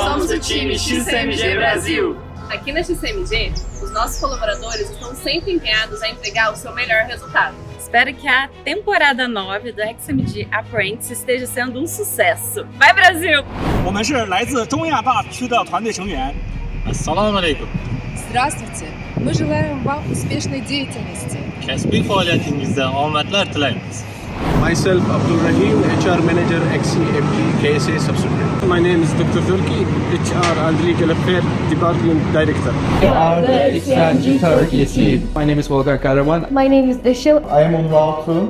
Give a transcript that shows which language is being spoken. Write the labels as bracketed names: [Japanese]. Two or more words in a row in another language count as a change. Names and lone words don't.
[Portuguese] o time XCMG Brasil! Aqui na XCMG, os nossos colaboradores estão sempre empenhados a entregar o seu melhor resultado. Espero que a temporada 9 do XCMG Apprentice esteja sendo um sucesso. Vai, Brasil! [Chinese] 我们是来自中亚大区的团队成员。 [Arabic] السلام عليكم. [Russian] Здравствуйте! Мы желаем вам успешной деятельности. [Uzbek] Kasbi faaliyatingizda omadlar tilaymiz. [English] Myself, Abdul Rahim, HR Manager, XCMG KSA Subsidiary. My name is Dr. Turki, HR and Legal Affairs Department Director. We are the XCMG Turkey team. My name is Volgar Karawan. My name is Dishil. I am Unval.